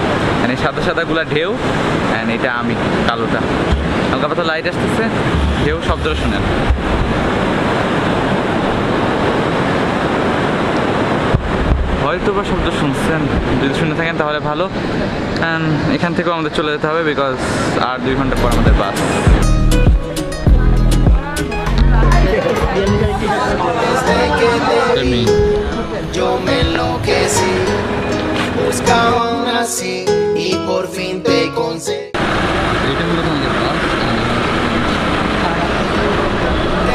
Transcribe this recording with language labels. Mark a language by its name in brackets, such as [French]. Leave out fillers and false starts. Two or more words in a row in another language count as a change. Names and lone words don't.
[Bangla] অ্যান্ড এই সাদাগুলা ঢেউ, অ্যান্ড এটা আমি কালোটা, হালকা পাতা লাইট আসতেছে, ঢেউ শব্দটা শুনেন। হয়তো বা শব্দ শুনছেন, যদি শুনে থাকেন তাহলে ভালো। অ্যান্ড এখান থেকেও আমাদের চলে যেতে হবে, বিকজ আর 2 ঘন্টা পর আমাদের বাস। [Spanish] Yo me enloquecí, buscaba aún así y por fin te conseguí.